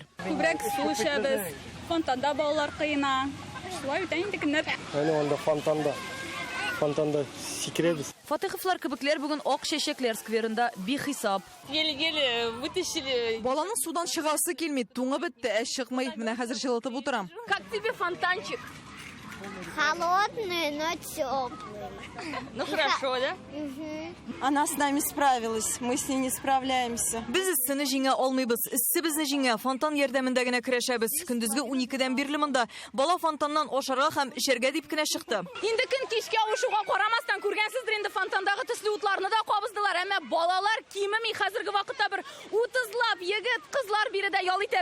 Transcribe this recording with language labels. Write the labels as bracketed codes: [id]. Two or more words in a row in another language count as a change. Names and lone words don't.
[tt] Күбрәк су эчәбез, фонтанда балалар кыена. Шулай үтә инде көннәр. Анда фонтанда сикеребез. Фатыйховлар кебекләр бүген Ак чәчәкләр скверында бихисап. [ru] Еле-еле вытащили. [tt] Баланың судан чыгасы килми, туңы бетте, әш чыкмый. Менә хәзер җылытып утырам. [ru] Как тебе фонтанчик? Холодный, но теплый. Ну хорошо, да? Она с нами справилась, мы с ней не справляемся. [tt] Без issini җиңә алмыйбыз. Иссе безне җиңә фонтан ярдәмендә генә көрәшәбез. Көндезге 12дән бирле монда бала фонтаннан ашарга һәм эчәргә дип кенә чыкты. Инде көн кичкә авышуга карамастан күргәнсездер инде фонтандагы төсле утларны да кабыздылар. Әмма балалар кимеми хәзерге вакытта бер 30лап егет, кызлар биредә ял итә.